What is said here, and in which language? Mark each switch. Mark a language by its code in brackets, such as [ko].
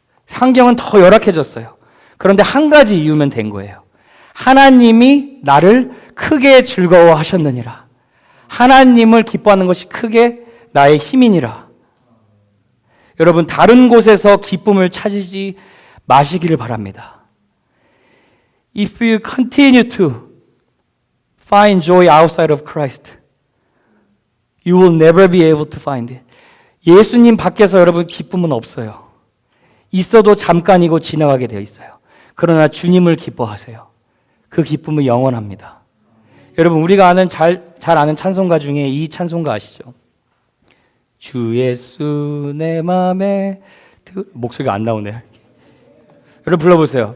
[ko] 환경은 더 열악해졌어요. 그런데 한 가지 이유면 된 거예요. 하나님이 나를 크게 즐거워하셨느니라. 하나님을 기뻐하는 것이 크게 나의 힘이니라. 여러분, 다른 곳에서 기쁨을 찾지 마시기를 바랍니다. [en] If you continue to find joy outside of Christ, you will never be able to find it. [ko] 예수님 밖에서 여러분 기쁨은 없어요. 있어도 잠깐이고 지나가게 되어 있어요. 그러나 주님을 기뻐하세요. 그 기쁨은 영원합니다. 여러분, 우리가 잘 아는 찬송가 중에 이 찬송가 아시죠? 주 예수 내 맘에 목소리가 안 나오네요. 여러분 불러보세요.